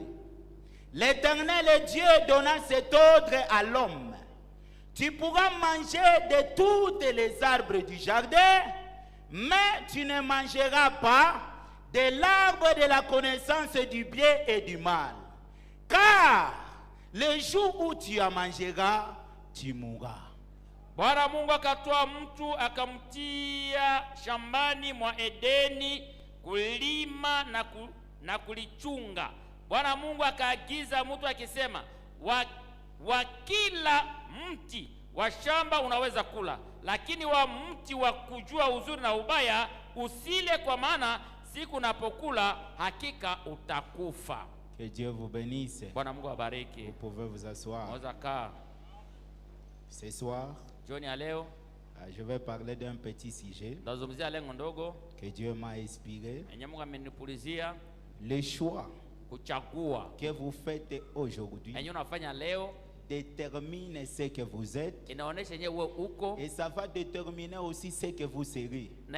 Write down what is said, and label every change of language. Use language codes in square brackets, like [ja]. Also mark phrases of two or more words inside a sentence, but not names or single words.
[fr] L'Éternel Dieu donna cet ordre à l'homme: tu pourras manger de tous les arbres du jardin, mais tu ne mangeras pas de l'arbre de la connaissance du bien et du mal, car le jour où tu en mangeras, tu mourras. [sw] Bwana Mungu akatoa mtu akamtia shambani mwa Edeni kulima na kulichunga. Bwana Mungu akaagiza mtu akisema, wa kila mti wa shamba unaweza kula, lakini wa mti wa kujua uzuri na ubaya usile, kwa maana siku unapokula hakika utakufa. [fr] Que Dieu vous bénisse. [sw] Bwana Mungu awabariki. [fr] Vous pouvez vous asseoir. Ce soir, je vais parler d'un petit sujet que Dieu m'a inspiré. Le choix que vous faites aujourd'hui détermine ce que vous êtes, et ça va déterminer aussi ce que vous serez.